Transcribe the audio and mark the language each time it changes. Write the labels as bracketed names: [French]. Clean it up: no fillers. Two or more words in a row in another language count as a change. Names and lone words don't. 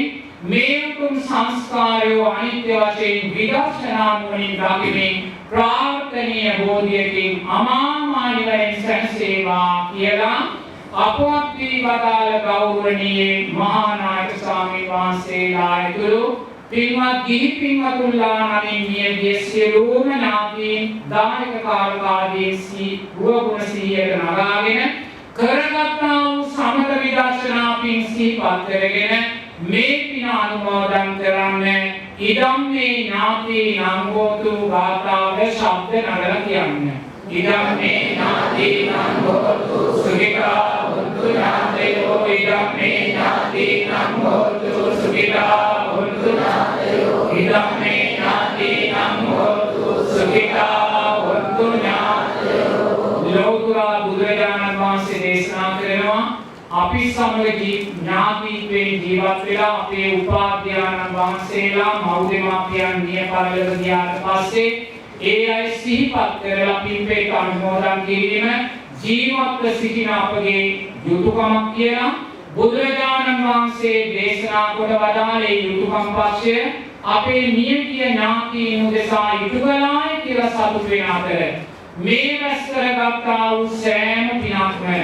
[Sinhala] මේ උතුම් සංස්කාරයෝ අනිත්‍ය වශයෙන් විදර්ශනා නුවණින් දකිමින් ප්‍රාර්ථනීය බෝධියකින් අමා නිවනින් සැනසේවා කියලා අපවත් වී වදාළ ගෞරවනීය මහා නායක ස්වාමීන් වහන්සේලා ඇතුළු පින්වත් ගිහි පින්වතුන්ලා නමින් මියගිය සියලුම ඥාතීන් දායක කාර්කාදීන් ගුණ සිහියට නගාගෙන කරගත්තා වූ සමත විදර්ශනා පින් සිහිපත් කරගෙන මේ පින අනුමෝදන් කරන්න [Pali] ඉදම් මේ ඥාතීනං හෝතු [Sinhala] ගාථාව ශබ්ද නගලා කියන්න. [Pali] ඉදම් මේ ඥාතීනං හෝතු සුඛිතා හොන්තු ඥාතයෝ ඉදම් මේ ඥාතීනං හෝතු සුඛිතා හොන්තු ඥාතයෝ ඉදම් මේ ඥාතීනං හෝතු සුඛිතා හොන්තු ඥාතයෝ. [Sinhala] ලෞතර බුදුරජාණන් වහන්සේ දේශනා කරනවා අපි සමග ඥාතීත්වයෙන් ජීවත් වෙලා අපේ උපාධ්‍යානන් වහන්සේලා මව්දෙමාපියන් මිය පරලොව ගියාට පස්සේ ඒ අය සිහිපත් කරලා පින්පේක අනුමෝදන් කිරීම ජීවත්ව සිටින අපගේ යුතුයකමක් කියලා බුදුරජාණන් වහන්සේ දේශනා කොට වදාළේ යුතුයකම් පක්ෂය අපේ මියගිය ඥාතීන් උදෙසා ඉටු කළායි කියලා සතුටු වෙන අතර මේ රැස් කරගත්තා වූ සෑම පිනක්ම